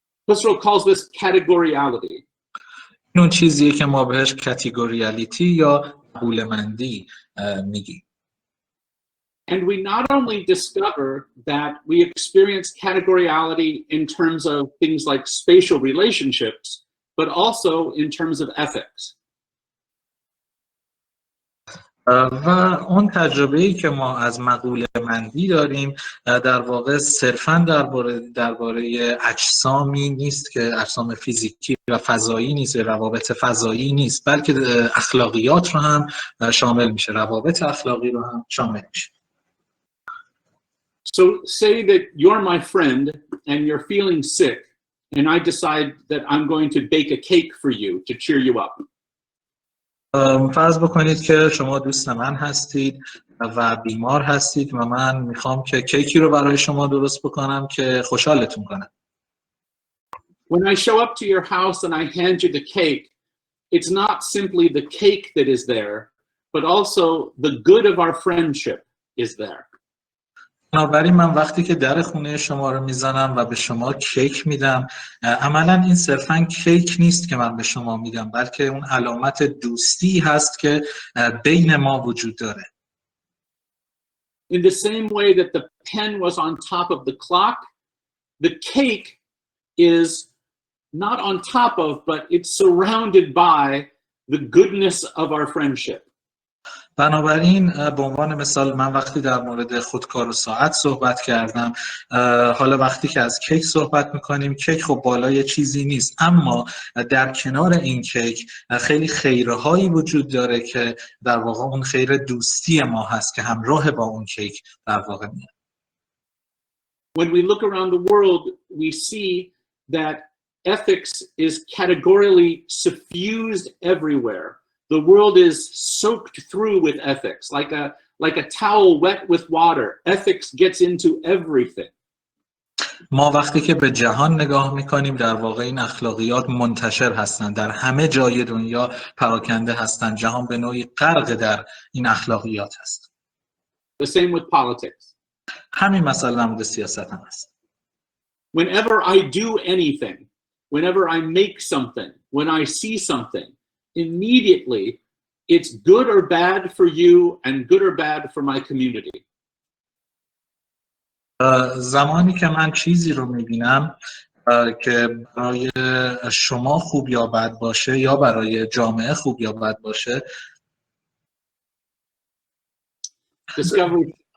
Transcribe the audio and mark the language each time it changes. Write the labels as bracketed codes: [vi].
[en] Husserl calls this categoriality. [fa] اون چیزیه که ما بهش کاتگوریالیتی یا قوله‌مندی میگیم. [en] And we not only discover that we experience categoriality in terms of things like spatial relationships, but also in terms of ethics. [fa] و اون تجربه‌ای که ما از مقوله‌مندی داریم در واقع صرفاً درباره اجسامی نیست که اجسام فیزیکی و فضایی نیست، روابط فضایی نیست، بلکه اخلاقیات رو هم شامل میشه، روابط اخلاقی رو هم شامل میشه. [en] So say that you're my friend and you're feeling sick and I decide that I'm going to bake a cake for you to cheer you up. [fa] فرض بکنید که شما دوست من هستید و بیمار هستید و من میخوام که کیکی رو برای شما درست بکنم که خوشحالتون کنم. [en] When I show up to your house and I hand you the cake, it's not simply the cake that is there, but also the good of our friendship is there. [fa] بنابراین من وقتی که در خونه شما رو میزنم و به شما کیک میدم، عملا این صرفاً کیک نیست که من به شما میدم، بلکه اون علامت دوستی هست که بین ما وجود داره. [en] In the same way that the pen was on top of the clock, the cake is not on top of, but it's surrounded by the goodness of our friendship. [fa] بنابراین به عنوان مثال من وقتی در مورد خودکار و ساعت صحبت کردم، حالا وقتی که از کیک صحبت میکنیم، کیک خب بالای چیزی نیست، اما در کنار این کیک خیلی خیرهایی وجود داره که در واقع اون خیر دوستی ما هست که همراه با اون کیک در واقع میاد. [en] When we look around the world, we see that ethics is categorically suffused everywhere. The world is soaked through with ethics, like a towel wet with water. Ethics gets into everything. [fa] ما وقتی که به جهان نگاه میکنیم در واقع این اخلاقیات منتشر هستند، در همه جای دنیا پراکنده هستند. جهان به نوعی غرق در این اخلاقیات هست. [en] The same with politics. [fa] همین مسئله در مورد سیاست هم هست. [en] Whenever I do anything, whenever I make something, when I see something, immediately it's good or bad for you and good or bad for my community. [fa] زمانی که من چیزی رو میبینم که برای شما خوب یا بد باشه یا برای جامعه خوب یا بد باشه، [en] Discovery.